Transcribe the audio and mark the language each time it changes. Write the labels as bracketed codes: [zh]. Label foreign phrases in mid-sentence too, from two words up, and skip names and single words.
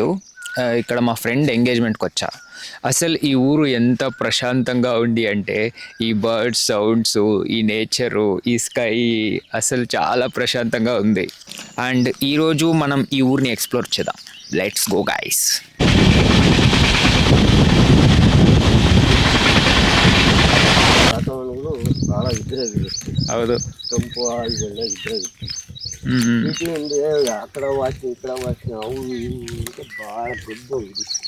[te] ఇక్కడ మా ఫ్రెండ్ ఎంగేజ్మెంట్కి వచ్చా. అసలు ఈ ఊరు ఎంత ప్రశాంతంగా ఉంది అంటే ఈ [en] birds sounds, [te] ఈ నేచరు, ఈ స్కై అసలు చాలా ప్రశాంతంగా ఉంది. అండ్ ఈరోజు మనం ఈ ఊరిని ఎక్స్ప్లోర్ చేద్దాం. [en] let's go guys. [kn] ವಾತಾವರಣಗಳು ಭಾಳ ಇದ್ರಾಗಿರುತ್ತೆ. ಹೌದು, ತಂಪು ಇದೆಲ್ಲ ಇದ್ರಾಗಿರುತ್ತೆ. ಸಿಟಿಯಿಂದ ಆ ಕಡೆ ವಾಸನೆ ಈ ಕಡೆ ವಾಸನೆ ಅವು ಇವು ಅಂತ ಭಾಳ ದೊಡ್ಡ ಇದು.